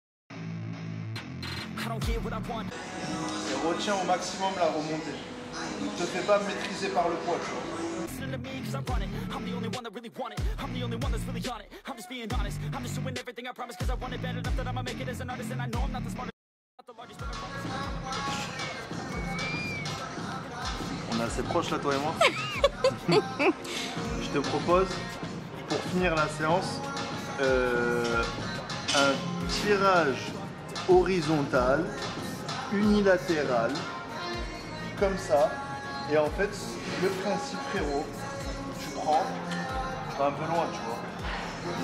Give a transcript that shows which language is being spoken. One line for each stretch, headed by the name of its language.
English: I don't get what I want.
French: Et retiens au maximum la remontée. Ne te fais pas maîtriser par le poids, tu vois.
English: Listen to me 'cause I run it. I'm the only one that really want it. I'm the only one that's really on it. I'm just being honest. I'm just doing everything I promise 'cause I want it bad enough that I'ma make it as an artist. And I know I'm not the smartest, not the largest, but I promise.
French: On est assez proches là, toi et moi. Je te propose, pour finir la séance, un tirage horizontal, unilatéral, comme ça. Et en fait, le principe, frérot, tu prends, tu vas un peu loin, tu vois.